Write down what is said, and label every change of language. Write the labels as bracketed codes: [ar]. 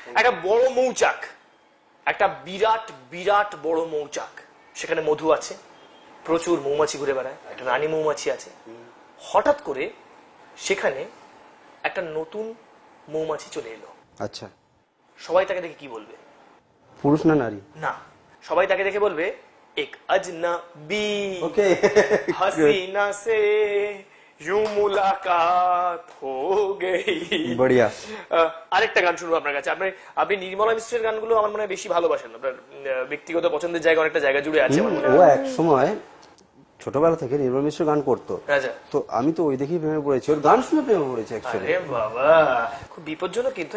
[bn] একটা বড় মৌচাক, একটা বিরাট বিরাট বড় মৌচাক, সেখানে মধু আছে, প্রচুর মৌমাছি ঘুরে বেড়ায়, একটা রানী মৌমাছি আছে। হঠাৎ করে সেখানে একটা নতুন মৌমাছি চলে এলো। আচ্ছা, সবাই তাকে দেখে কি বলবে? পুরুষ না নারী? না, সবাই তাকে দেখে বলবে এক अजनबी ওকে, [hi] हसीना से यूं मुलाकात हो गई। বড়িয়া। [bn] আরেকটা গান শুনবো আপনার কাছে। আপনি নির্মলা মিশ্রের গানগুলো আমার মনে হয় বেশি ভালোবাসেন। আপনার ব্যক্তিগত পছন্দের জায়গা অনেকটা জায়গা জুড়ে আছে আমার মনে ও হয়। এক সময় ছোটবেলা থেকে নির্মল মিশ্র গান করতো, আচ্ছা। তো আমি তো ওই দেখেই প্রেমে পড়েছি, ওর গান শুনে প্রেমে পড়েছি অ্যাকচুয়ালি। আরে বাবা, খুব বিপজ্জনক কিন্তু।